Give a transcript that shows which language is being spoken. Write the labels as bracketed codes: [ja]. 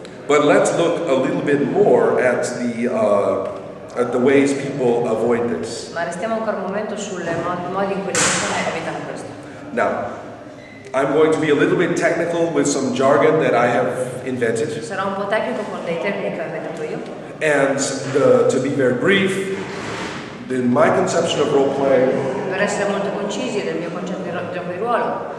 [en] But let's look a little bit more at the ways people avoid this. [it] Ma restiamo ancora un momento sui modi in cui le persone evitano questo. [en] Now, I'm going to be a little bit technical with some jargon that I have invented. [it] Sarò un po' tecnico con dei termini che ho inventato io. [en] And to be very brief, in my conception of role playing, [it] Per essere molto concisi del mio concetto di gioco di ruolo,